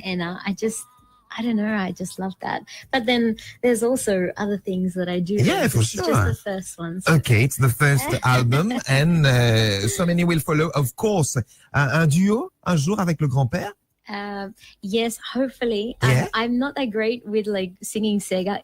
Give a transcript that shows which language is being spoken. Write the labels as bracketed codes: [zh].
[en] and I don't know, I just love that. But then there's also other things that I do. Yeah, for This is sure. just the first one. So. Okay, it's the first album, and so many will follow, of course. [fr] Un duo, un jour, avec le grand-père? [en] Yes, hopefully. Yeah. I'm not that great with like singing Sega.